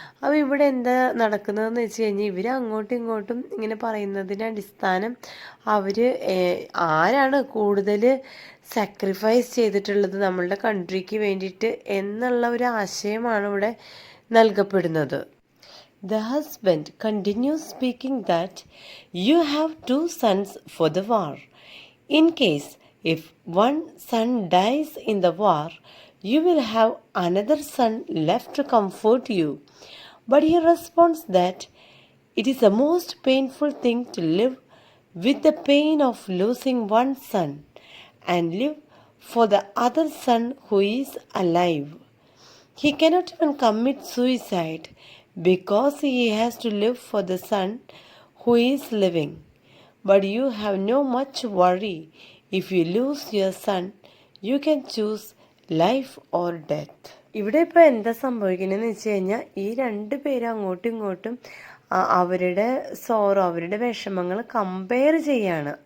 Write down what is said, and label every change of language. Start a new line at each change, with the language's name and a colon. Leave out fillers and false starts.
Malayalam: അപ്പോൾ ഇവിടെ എന്താ നടക്കുന്നതെന്ന് വെച്ച് കഴിഞ്ഞാൽ ഇവർ അങ്ങോട്ടും ഇങ്ങോട്ടും ഇങ്ങനെ പറയുന്നതിൻ്റെ അടിസ്ഥാനം അവർ ആരാണ് കൂടുതൽ സാക്രിഫൈസ് ചെയ്തിട്ടുള്ളത് നമ്മളുടെ കൺട്രിക്ക് വേണ്ടിയിട്ട് എന്നുള്ള ഒരു ആശയമാണ് ഇവിടെ നൽകപ്പെടുന്നത്.
English: The husband continues speaking that you have 2 sons for the war. In case if one son dies in the war, you will have another son left to comfort you. But he responds that it is the most painful thing to live with the pain of losing one son and live for the other son who is alive. He cannot even commit suicide because he has to live for the son who is living. But you have no much worry. If you lose your son, you can choose life or death.
Malayalam: ഇവിടെ ഇപ്പോൾ എന്താ സംഭവിക്കുന്നതെന്ന് വെച്ച് കഴിഞ്ഞാൽ ഈ 2 പേരും അങ്ങോട്ടും ഇങ്ങോട്ടും അവരുടെ അവരുടെ വിഷമങ്ങൾ കമ്പയർ ചെയ്യാണ്.